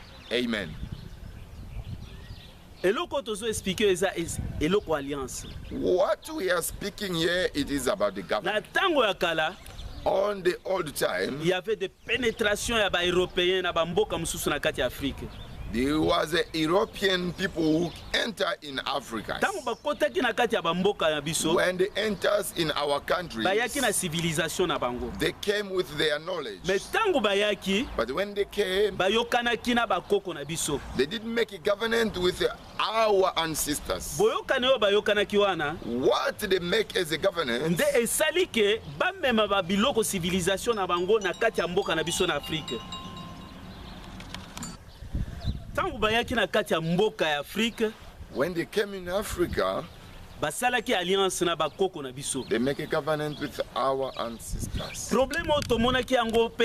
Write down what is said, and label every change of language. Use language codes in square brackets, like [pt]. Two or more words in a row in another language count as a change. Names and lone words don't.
[ln] Amen. Eloko tozo explique eza eloko alliance. [en] What we are speaking here, it is about the [ln] Na [en] government. [ln] tango ya kala, [en] On the old time, [fr] il y avait des pénétrations [ln] ya ba européens na ba mboka mususu na kati ya Afrique. [en] there was a European people who enter in Africa. [ln] Tango bakotaki na kati ya ba mboka ya biso, [en] When they enters in our country, [ln] bayaki na civilisation na bango. [en] they came with their knowledge. [ln] Mais tango bayaki, [en] But when they came, [ln] bayokanaki na bakoko na biso. [en] they didn't make a covenant with our ancestors. [ln] Boyokani oyo bayokanaki wana, [en] What they make as a covenant, [ln] nde esali ke bamema ba biloko civilisation na bango na kati ya mboka na biso na Afrique. Tango bayaki na kati ya mboka ya Afrique, [en] when they came in Africa, [ln] basalaki alliance na bakoko na biso. [en] they make a covenant with our ancestors. [ln] Problème oyo tomonaki yango pe